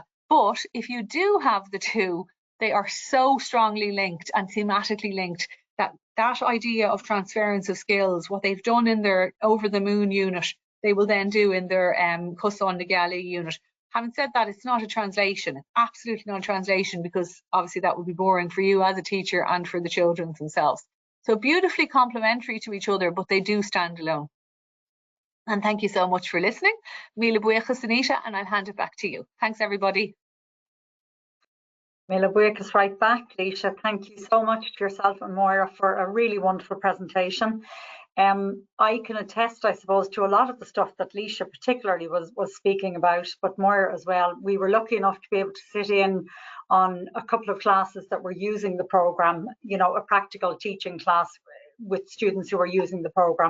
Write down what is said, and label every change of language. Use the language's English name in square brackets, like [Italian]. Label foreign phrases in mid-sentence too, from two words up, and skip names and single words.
[English] But if you do have the two, they are so strongly linked and thematically linked that idea of transference of skills, what they've done in their Over the Moon unit, they will then do in their Cosán na Gealaí unit. Having said that, it's not a translation. It's absolutely not a translation, because obviously that would be boring for you as a teacher and for the children themselves. So beautifully complementary to each other, but they do stand alone. And thank you so much for listening. [Irish] Míle buíochas, [English] Anita, and I'll hand it back to you. Thanks, everybody. [Irish] Míle buíochas [English] right back, Laoise. Thank you so much to yourself and Moira for a really wonderful presentation. I can attest, I suppose, to a lot of the stuff that Laoise particularly was speaking about, but Moira as well. We were lucky enough to be able to sit in on a couple of classes that were using the programme, you know, a practical teaching class with students who were using the programme.